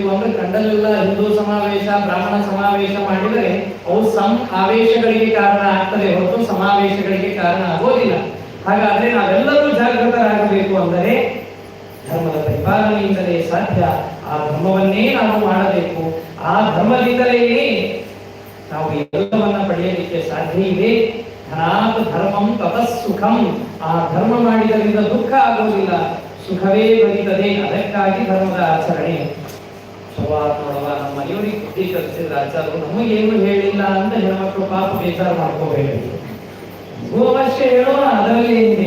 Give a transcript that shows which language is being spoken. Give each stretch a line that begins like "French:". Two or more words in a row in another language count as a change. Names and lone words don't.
Kannada: ಅಂದ್ರೆ ಕಂಡಲ್ಲೆಲ್ಲ ಹಿಂದೂ ಸಮಾವೇಶ, ಬ್ರಾಹ್ಮಣ ಸಮಾವೇಶ ಮಾಡಿದರೆ ಅವು ಆವೇಶಗಳಿಗೆ ಕಾರಣ ಆಗ್ತದೆ ಹೊರತು ಸಮಾವೇಶಗಳಿಗೆ ಕಾರಣ ಆಗೋದಿಲ್ಲ. ಹಾಗಾದ್ರೆ ನಾವೆಲ್ಲರೂ ಜಾಗೃತರಾಗಬೇಕು ಅಂದರೆ ಧರ್ಮದ ಪರಿಪಾಲನೆಯಿಂದಲೇ ಸಾಧ್ಯ. ಆ ಧರ್ಮವನ್ನೇ ನಾವು ಮಾಡಬೇಕು. ಆ ಧರ್ಮದಿಂದಲೇ ನಾವು ಎಲ್ಲವನ್ನ ಪಡೆಯಲಿಕ್ಕೆ ಸಾಧ್ಯ ಇದೆ.
Sanskrit: ಧನಾತ್ ಧರ್ಮಂ ತತಃ ಸುಖಂ.
Kannada: ಆ ಧರ್ಮ ಮಾಡಿದರಿಂದ ದುಃಖ ಆಗುವುದಿಲ್ಲ, ಸುಖವೇ ಬರೀತದೆ. ಅದಕ್ಕಾಗಿ ಧರ್ಮದ ಆಚರಣೆ. ನೋಡವ ನಮ್ಮ ಮನೆಯವರಿಗೆ ಬುದ್ಧಿ ಕಲಿಸಿದ್ರ ಆಚಾರ್ಯರು ನಮಗೇನು ಹೇಳಿಲ್ಲ ಅಂತ ಹೆಣ್ಮಕ್ಳು ಪಾಪ ಬೇಜಾರು ಮಾಡ್ಕೋಬೇಕು. ಗೋವರ್ಷ ಹೇಳೋಣ, ಅದರಲ್ಲಿ ಏನಿದೆ?